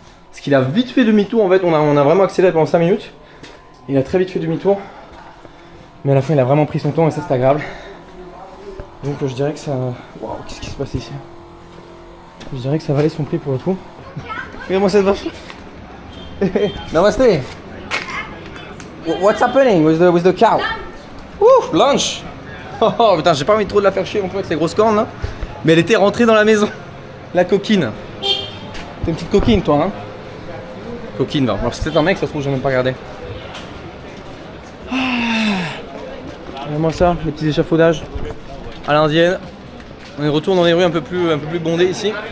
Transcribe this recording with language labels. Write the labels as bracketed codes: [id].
[fr] Parce qu'il a vite fait demi-tour en fait, on a vraiment accéléré pendant 5 minutes. Il a très vite fait demi-tour. Mais à la fin il a vraiment pris son temps et ça c'est agréable. Donc je dirais que ça... Waouh, qu'est-ce qui se passe ici? Je dirais que ça valait son prix pour le coup. Regarde-moi cette vache. [hi] Namaste. [en] What's happening with the cow? Ouh, lunch. [fr] Oh putain, j'ai pas envie trop de la faire chier non plus avec ces grosses cornes là. Mais elle était rentrée dans la maison. La coquine. T'es une petite coquine toi hein? Coquine va. Alors c'est peut-être un mec, ça se trouve j'ai même pas regardé. Regarde-moi ça, les petits échafaudages à l'indienne. On est retourne dans les rues un peu plus bondées ici.